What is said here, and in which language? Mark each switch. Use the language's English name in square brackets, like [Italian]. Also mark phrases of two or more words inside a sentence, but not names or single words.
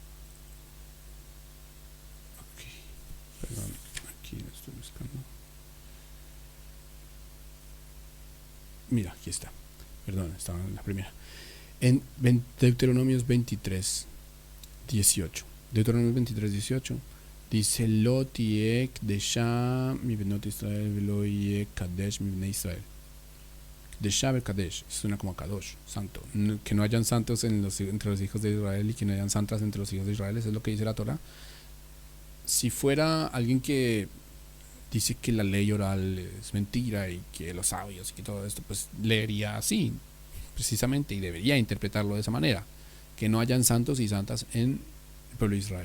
[Spanish] Perdón, aquí lo estoy buscando. Mira, aquí está. Perdón, estaba en la primera. En Deuteronomios 23, 18. Deuteronomios 23, 18 dice: [Hebrew] לא תהיה קדשה מבנות ישראל ולא יהיה קדש מבני ישראל. [Spanish] Desha ver kadesh suena como kadosh, santo. Que no hayan santos entre los hijos de Israel, y que no hayan santas entre los hijos de Israel. Eso es lo que dice la Torah. Si fuera alguien que dice que la ley oral es mentira y que los sabios y que todo esto, pues leería así, precisamente, y debería interpretarlo de esa manera: que no hayan santos y santas en el pueblo de Israel.